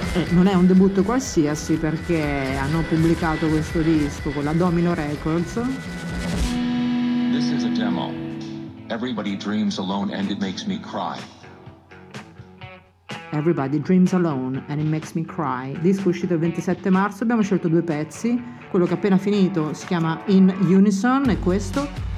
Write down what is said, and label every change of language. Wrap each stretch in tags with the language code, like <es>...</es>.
<it>Non è un debutto qualsiasi, perché hanno pubblicato questo disco con la Domino Records.</it> <en>This is a demo. Everybody dreams alone and it makes me cry. Everybody dreams alone and it makes me cry.</en> <it>Disco uscito il 27 marzo, abbiamo scelto 2 pezzi. Quello che è appena finito si chiama In Unison, è questo.</it>